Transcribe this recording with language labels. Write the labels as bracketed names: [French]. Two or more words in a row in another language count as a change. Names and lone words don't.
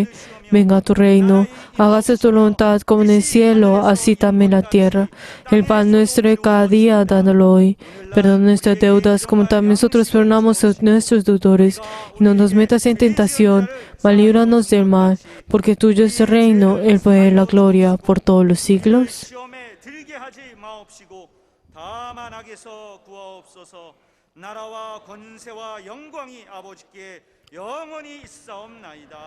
[Spanish] Venga tu reino, hágase tu voluntad como en el cielo, así también en la tierra. El pan nuestro de cada día, dándolo hoy. Perdona nuestras deudas, como también nosotros perdonamos a nuestros deudores. Y no nos metas en tentación, mas líbranos del mal, porque tuyo es el reino, el poder y la gloria, por todos los siglos. [Korean] 시험에 들게 하지 마옵시고 다만 악에서 구하옵소서. 나라와 권세와 영광이 아버지께 영원히 있사옵나이다.